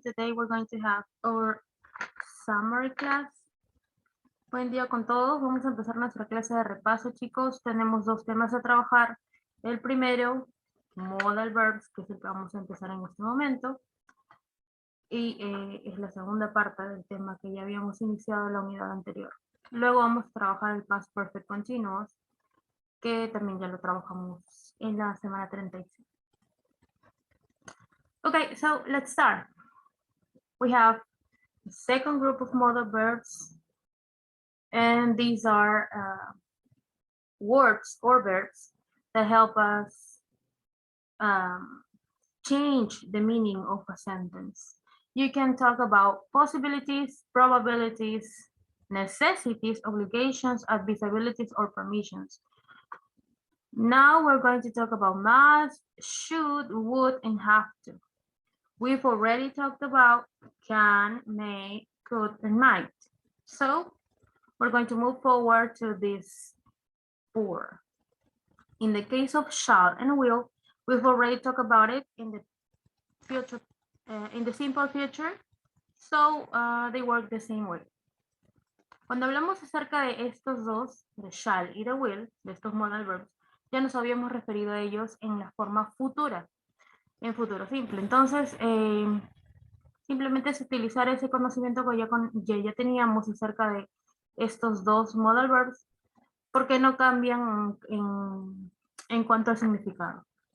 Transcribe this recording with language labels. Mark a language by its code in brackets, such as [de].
[en] Today we're going to have our summer class. [es] Buen día con todos. Vamos a empezar nuestra clase de repaso, chicos. Tenemos dos temas a trabajar. El primero, modal verbs, que es el que vamos a empezar en este momento. Y es la segunda parte del tema que ya habíamos iniciado en la unidad anterior. Luego vamos a trabajar el past perfect continuous, que también ya lo trabajamos en la semana 36. [en] Okay, so let's start. We have the second group of modal verbs, and these are words or verbs that help us change the meaning of a sentence. You can talk about possibilities, probabilities, necessities, obligations, advisabilities, or permissions. Now we're going to talk about must, should, would, and have to. We've already talked about can, may, could, and might. So we're going to move forward to this 4. In the case of shall and will, we've already talked about it in the future, in the simple future, so they work the same way. [es] Cuando hablamos acerca de estos dos, de shall y de will, de estos modal verbs, ya nos habíamos referido a ellos en la forma futura, en futuro simple. Entonces, simplemente es utilizar ese conocimiento que ya teníamos acerca de estos dos modal verbs, porque no cambian en cuanto al significado.